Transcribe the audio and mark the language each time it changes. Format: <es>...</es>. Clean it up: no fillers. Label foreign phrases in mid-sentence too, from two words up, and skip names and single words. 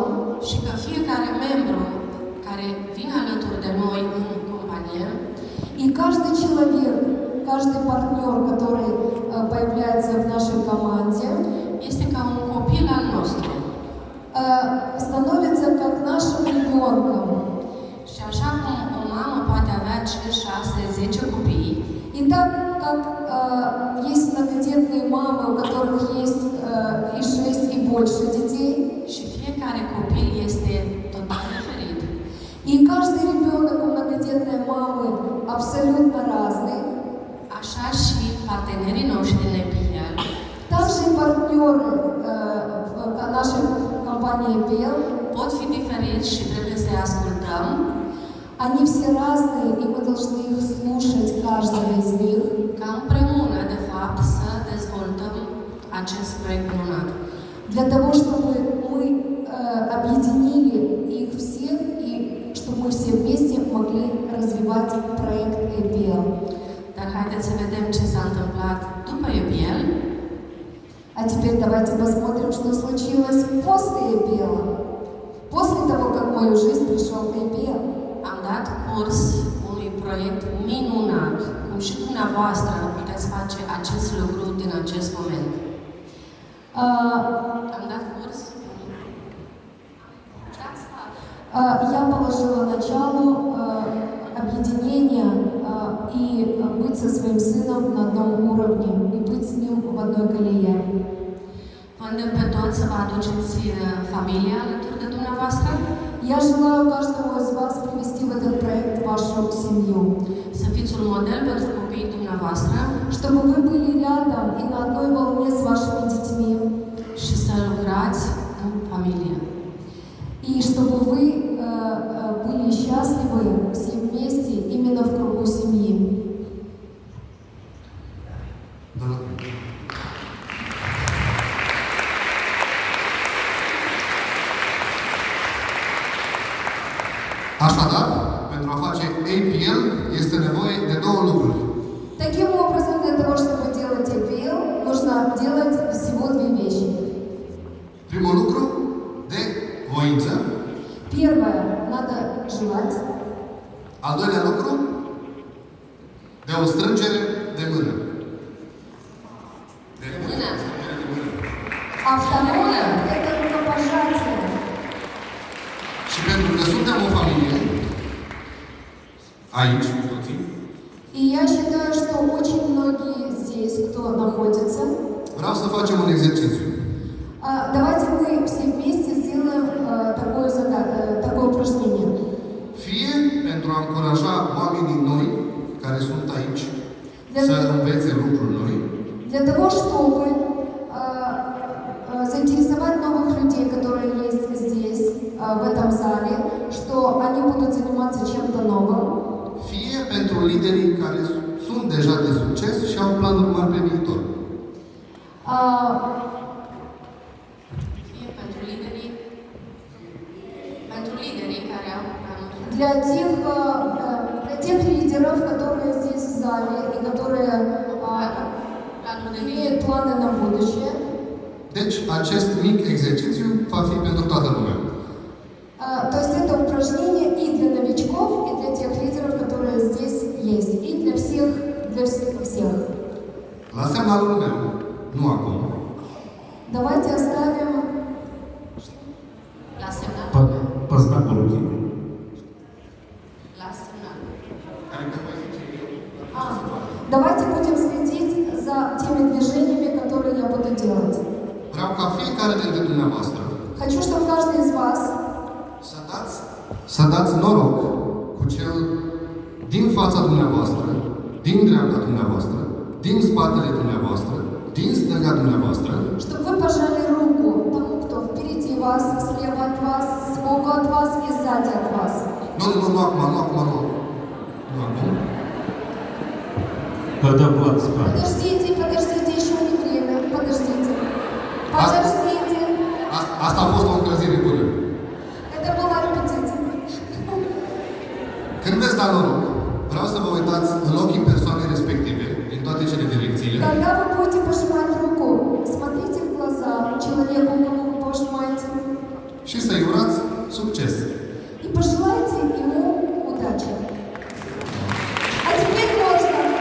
<ro>Și că fiecare membru care vine alături de noi în companie,</ro> <ru>И каждый человек, каждый партнер, который появляется в нашей команде,</ru> <ro>este ca un copil al nostru.</ro> <ru>становится как нашим ребенком.</ru> <ro>Și așa cum o mamă poate avea 5, 6, 10 copii,</ro> <ru>И так как есть многодетные мамы, у которых есть и 6, и больше детей,</ru> <ro>și fiecare copil este total diferit,</ro> <ru>и каждый ребенок у многодетной мамы абсолютно разный,</ru> <ro>așa și partenerii noștri din EPL</ro> <ru>также и партнеры в нашей компании EPL</ru> <ro>pot fi diferiți și trebuie să-i ascultăm,</ro> <ru>Они все разные, и мы должны их слушать, каждого из них.</ru> <ro>ca împreună, de fapt, să dezvoltăm acest проект minunat.</ro> <ru>Для того, чтобы мы объединили их всех и чтобы мы все вместе могли развивать проект EPL.</ru> <ro>Dar haideți să vedem ce s-a întâmplat după EPL.</ro> <ru>А теперь давайте посмотрим, что случилось после EPL. После того, как в мою жизнь пришел EPL.</ru> <ro>Am dat curs unui proiect minunat, cum și dumneavoastră puteți face acest lucru din acest moment. Am dat curs.</ro> <ru>Я положила начало объединения и быть со своим сыном на одном уровне и быть с ним в одной колее.</ru> <ro>Vă îndemn pe toți să vă aduceți familia alături de dumneavoastră,</ro> <ru>Я желаю каждому из вас привести в этот проект вашу семью,</ru> <ro>să fiți un model pentru copiii dumneavoastră</ro> <ru>чтобы вы были рядом и на одной волне с вашими детьми,</ru> <ro>și să lucrați în familie.</ro> <ru>и чтобы вы были счастливы все вместе именно в кругу семьи.</ru> <ro>Așadar, pentru a face APL este nevoie de două lucruri.</ro> <ru>Таким образом, для того, чтобы делать EPL, нужно делать всего две вещи.</ru> <ro>Primul lucru, de voință.</ro> <ru>Первое, надо желать.</ru> <ro>Al doilea lucru, de o strângere de mână. De Mână.</ro> <ru>А второе, это рукопожатие.</ru> <ro>Și pentru că suntem o familie, aici, cu toții,</ro> <ru>И я считаю, что очень многие здесь, кто находится,</ru> <ro>vreau să facem un exercițiu.</ro> <ru>давайте мы все вместе сделаем такое упражнение.</ru> <ro>Fie pentru a încuraja oamenii noi, care sunt aici, să învețe lucruri noi,</ro> <ru>Для того, чтобы заинтересовать новых людей, которые есть здесь, в этом зале, что они будут заниматься чем-то новым.</ru> <ro>fie pentru liderii care sunt deja de succes și au planuri mari pe viitor. Fie pentru liderii care au planuri.</ro> <ru>Для тех лидеров, которые здесь в зале и которые</ru> <ro>Planuri de</ro> <ru>имеют планы на будущее.</ru> <ro>Deci, acest mic exercițiu va fi pentru toată lumea.</ro> <ru>То есть это упражнение и для новичков, и для тех лидеров, которые здесь есть, и для всех, всех.</ru> <ro>La semnalul meu, nu acum,</ro> <ru>Давайте оставим</ru> <ro>La semnal.</ro> <ru>По знаку руки.</ru> <ro>La semnal.</ro> <ru>Давайте будем следить за теми движениями, которые я буду делать.</ru> <ro>vreau ca fiecare dintre dumneavoastră</ro> <ru>Хочу, чтобы каждый из вас</ru> <ro>să dați noroc cu cel din fața dumneavoastră, din dreapta dumneavoastră, din spatele dumneavoastră, din stânga dumneavoastră,</ro> <ru>чтобы вы пожали руку тому, кто впереди вас, слева от вас, сбоку от вас и сзади от вас.</ru> <ro>nu acum, nu acum.</ro> <ru>Когда Влад скажет. Подождите, еще не время. Подождите.</ru> <ro>Asta a fost o încălzire bună.</ro> <ru>Это была репетиция.</ru> <ro>Când veți da noroc, vreau să vă uitați în ochii persoanei respective, din toate cele direcțiile,</ro> <ru>Когда вы будете пожимать руку, смотрите в глаза человеку, кому вы пожимаете,</ru> <ro>și să-i urați succes.</ro> <ru>и пожелайте ему удачи. А теперь можно.</ru>